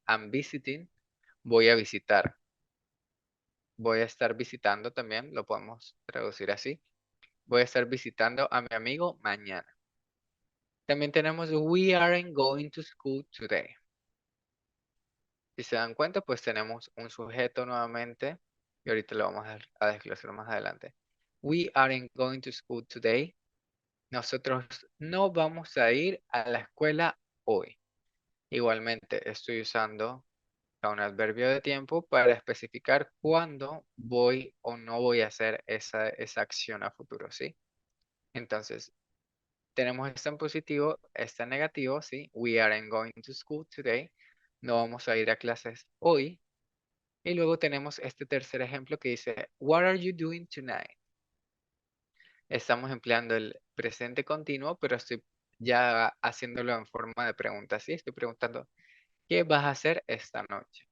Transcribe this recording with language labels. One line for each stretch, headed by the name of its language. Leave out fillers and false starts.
English: I'm visiting,
Spanish: voy a visitar. Voy a estar visitando también, lo podemos traducir así. Voy a estar visitando a mi amigo mañana. También tenemos
English: we aren't going to school today.
Spanish: Si se dan cuenta, pues tenemos un sujeto nuevamente y ahorita lo vamos a desglosar más adelante.
English: We aren't going to school today.
Spanish: Nosotros no vamos a ir a la escuela hoy. Igualmente estoy usando a un adverbio de tiempo para especificar cuándo voy o no voy a hacer esa acción a futuro, ¿sí? Entonces, tenemos esto en positivo, esto en negativo, ¿sí?
English: We aren't going to school today.
Spanish: No vamos a ir a clases hoy. Y luego tenemos este tercer ejemplo que dice,
English: What are you doing tonight?
Spanish: Estamos empleando el presente continuo, pero estoy ya haciéndolo en forma de pregunta, ¿sí? Estoy preguntando, ¿qué vas a hacer esta noche?